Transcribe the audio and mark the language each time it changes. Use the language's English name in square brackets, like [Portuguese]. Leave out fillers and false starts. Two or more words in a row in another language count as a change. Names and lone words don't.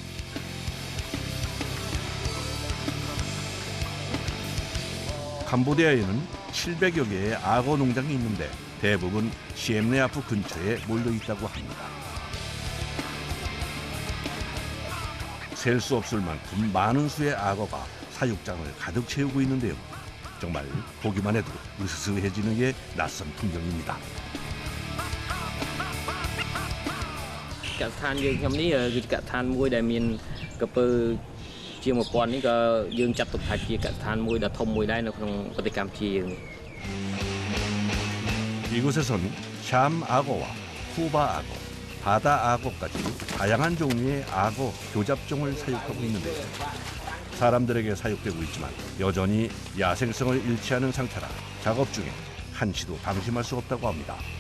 [Korean] 캄보디아에는 700여 개의 악어 농장이 있는데 대부분 시엠네아프 근처에 몰려 있다고 합니다. 셀 수 없을 만큼 많은 수의 악어가 사육장을 가득 채우고 있는데요. 정말 보기만 해도 으스스해지는 게 낯선 풍경입니다. [Khmer] កសិដ្ឋានយើងខ្ញុំនេះគឺជាកសិដ្ឋានមួយដែលមានក្រពើជាង 1000 នេះក៏យើងចាត់ទុកថាជាកសិដ្ឋានមួយដ៏ធំមួយដែរនៅក្នុងប្រទេសកម្ពុជាយើង [Korean] 이곳에선 샴 악어와 쿠바 악어, 바다 악어까지 다양한 종류의 악어 교잡종을 사육하고 있는데요. 사람들에게 사육되고 있지만 여전히 야생성을 잃지 않은 상태라 작업 중에 한치도 방심할 수 없다고 합니다.